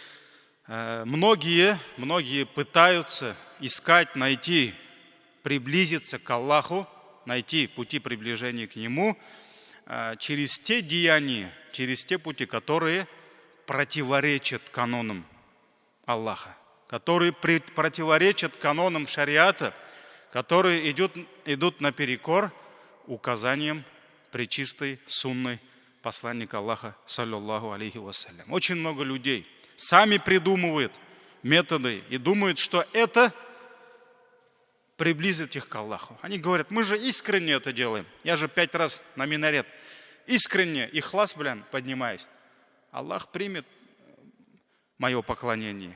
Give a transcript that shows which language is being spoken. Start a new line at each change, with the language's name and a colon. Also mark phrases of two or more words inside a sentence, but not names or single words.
Russian: Многие пытаются искать, найти, приблизиться к Аллаху, найти пути приближения к Нему через те деяния, через те пути, которые противоречат канонам Аллаха, которые противоречат канонам шариата, которые идут наперекор указаниям пречистой сунны посланника Аллаха,
Arabic: صلى الله عليه وسلم.
Russian: Очень много людей сами придумывают методы и думают, что это приблизит их к Аллаху. Они говорят: мы же искренне это делаем. Я же 5 раз на минарет искренне, ихлас, поднимаюсь. Аллах примет мое поклонение?